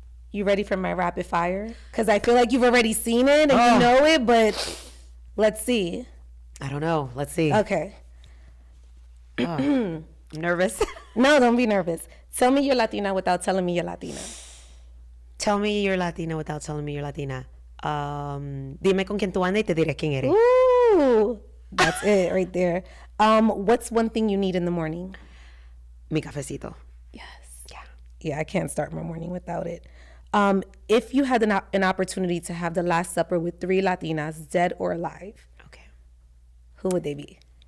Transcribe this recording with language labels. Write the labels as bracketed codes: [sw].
[en] You ready for my rapid fire? Because I feel like you've already seen it and you know it, but let's see. I don't know. Let's see. Okay. I'm nervous. No, don't be nervous. Tell me you're Latina without telling me you're Latina. Tell me you're Latina without telling me you're Latina. [es] Dime con quién tú andas y te diré quién eres. [en] Ooh, that's it right there. What's one thing you need in the morning? [es] Mi cafecito. [en] Yes. Yeah. Yeah, I can't start my morning without it. If you had an opportunity to have the Last Supper with 3 Latinas, dead or alive, who would they be?